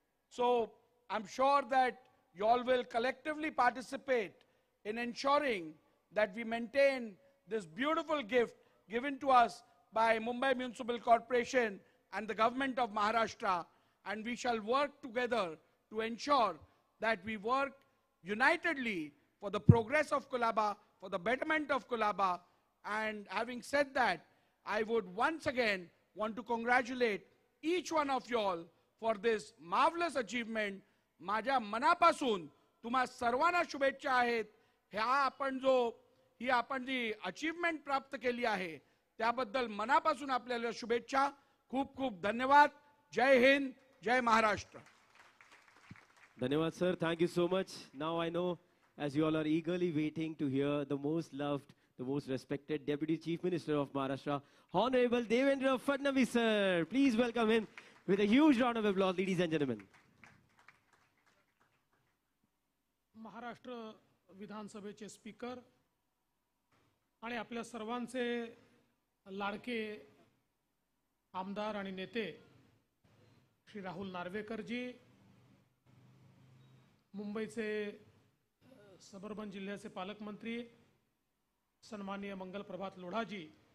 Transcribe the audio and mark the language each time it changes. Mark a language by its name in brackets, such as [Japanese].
[English] So I'm sure that you all will collectively participate in ensuring that we maintain this beautiful gift given to us by Mumbai Municipal Corporation and the government of Maharashtra, and we shall work together to ensure that we work unitedly for the progress of Colaba, for the betterment of Colaba. And having said that, I would once again want to congratulate each one of you all for this marvelous achievement [Marathi] माझ्या मनापासून तुम्हा सर्वांना शुभेच्छा आहेत. ही आपण जी achievement प्राप्त केली आहे त्याबद्दल मनापासून आपल्याला शुभेच्छा. खूप खूप धन्यवाद. जय हिंद, जय महाराष्ट्र. [English] धन्यवाद sir, thank you so much. Now I know as you all are eagerly waiting to hear the most loved, the most respected Deputy Chief Minister of Maharashtra, Honorable Devendra Fadnavis sir. Please welcome him with a huge round of applause, ladies and gentlemen. [Marathi] Maharashtra विधानसभेचे speaker आणि आपल्या सर्वांचे लाडके आमदार आणि नेते श्री राहुल नार्वेकरजी, मुंबईचे suburban जिल्ह्याचे पालकमंत्री सन्माननीय मंगलप्रभात लोढाजी,